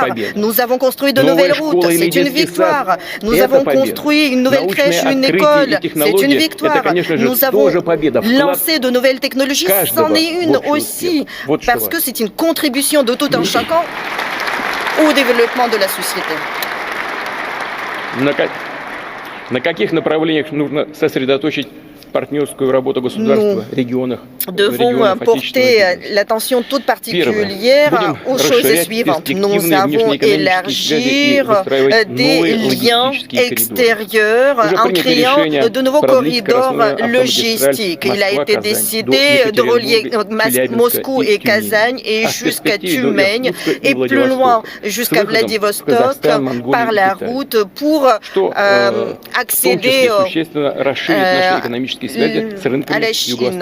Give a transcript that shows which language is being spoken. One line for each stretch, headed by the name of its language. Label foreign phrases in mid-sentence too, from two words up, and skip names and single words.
French: Nous avons construit de nouvelles routes, c'est une victoire. Nous avons construit une nouvelle crèche, une école, c'est une victoire. Nous avons lancé de nouvelles technologies, c'en est une aussi, parce que c'est une contribution de tout un chacun au développement de la société.
Russian: На каких направлениях нужно сосредоточить партнерскую работу государства, регионах,
French: devons porter l'attention toute particulière aux choses suivantes. Nous avons élargir des liens extérieurs en créant de nouveaux corridors logistiques. Il a été décidé de relier Moscou et Kazagne et jusqu'à Tumen et plus loin jusqu'à Vladivostok par la route pour accéder à la Chine.